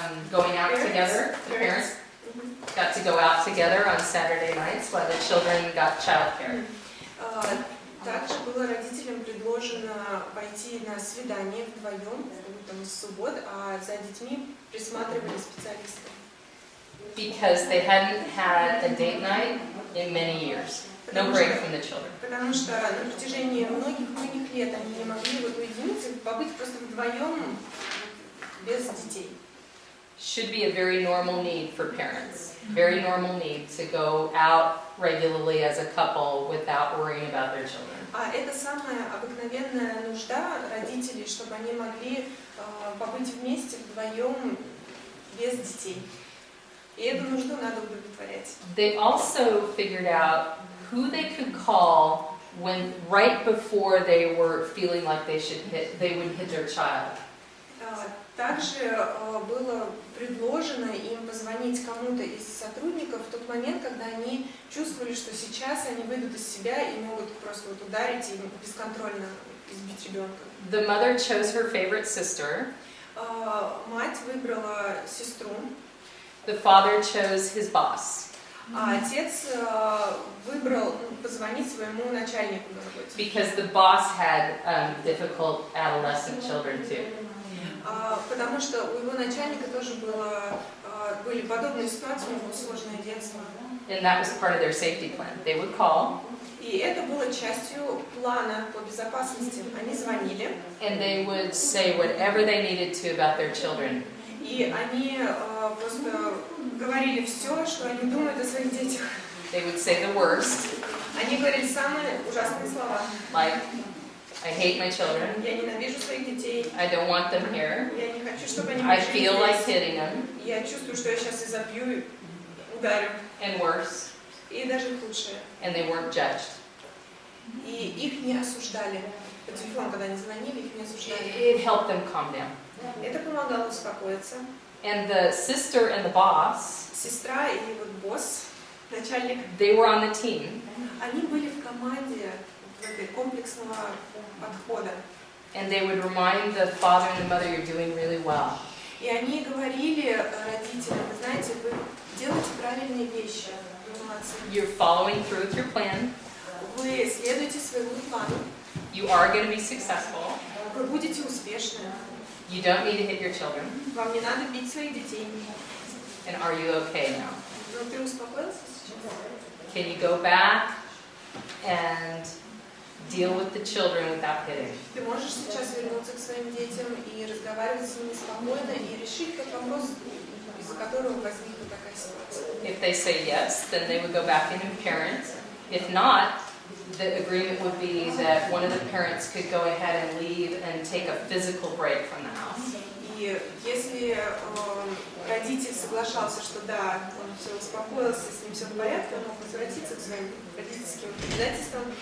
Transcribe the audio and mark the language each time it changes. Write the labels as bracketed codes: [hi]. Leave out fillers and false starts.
[en] Going out together. The parents got to go out together on Saturday nights while the children got childcare. [ru] Также было родителям предложено пойти на свидание вдвоем, там, из суббот, а за детьми присматривали специалисты. [en] because they hadn't had a date night in many years. No break from the children. [ru] Потому что на протяжении многих лет они не могли вот уединиться, побыть просто вдвоем без детей. [en] Should be a very normal need for parents. Very normal need to go out regularly as a couple without worrying about their children. [ru] А это самая обыкновенная нужда родителей, чтобы они могли побыть вместе вдвоем без детей. И эту нужду надо удовлетворять. [en] They also figured out who they could call when right before they were feeling like they would hit their child. [ru] Также было предложено им позвонить кому-то из сотрудников в тот момент, когда они чувствовали, что сейчас они выйдут из себя и могут просто вот ударить и бесконтрольно избить ребенка. [en] The mother chose her favorite sister. [ru] Мать выбрала сестру. [en] The father chose his boss. [ru] А отец выбрал позвонить своему начальнику на работе. [en] Because the boss had difficult adolescent children too. [ru] Потому что у его начальника тоже были подобные ситуации, у него сложное детство. [en] And that was part of their safety plan. They would call. [ru] И это было частью плана по безопасности. Они звонили. [en] And they would say whatever they needed to about their children. [ru] И они просто говорили все, что они думают о своих детях. [en] They would say the worst. [ru] Они говорили самые ужасные слова. [en] Like, I hate my children. [ru] Я ненавижу своих детей. [en] I don't want them here. [ru] Я не хочу, чтобы они [en] I [ru] были [en] feel like [ru] здесь. [en] hitting them. [ru] Я чувствую, что я сейчас и забью, ударю. [en] And worse. [ru] И даже худшее. [en] And they weren't judged. [ru] И их не осуждали. По телефону, когда они звонили, их не осуждали. [en] It helped them calm down. [ru] Это помогало успокоиться. [en] And the sister and the boss, [ru] Сестра и вот босс, начальник, [en] they were on the team. [ru] они были в команде комплексного подхода. [en] And they would remind the father and the mother, you're doing really well. [ru] И они говорили родителям, вы знаете, вы делаете правильные вещи. [en] You're following through with your plan. [ru] Вы следуете своему плану. [en] You are going to be successful. [ru] Вы будете успешны. [en] You don't need to hit your children. [ru] Вам не надо бить своих детей. [en] And are you okay now? [ru] Но ты успокоился сейчас? [en] Can you go back and deal with the children without hitting? [ru] Ты можешь сейчас вернуться к своим детям и разговаривать с ними спокойно и решить тот вопрос, из-за которого возникла такая ситуация. [en] If they say yes, then they would go back in and parent. If not, the agreement would be that one of the parents could go ahead and leave and take a physical break from the house. [ru] И если родитель соглашался, что да, он все успокоился, с ним все в порядке, он мог возвратиться к своим родительским обязательствам.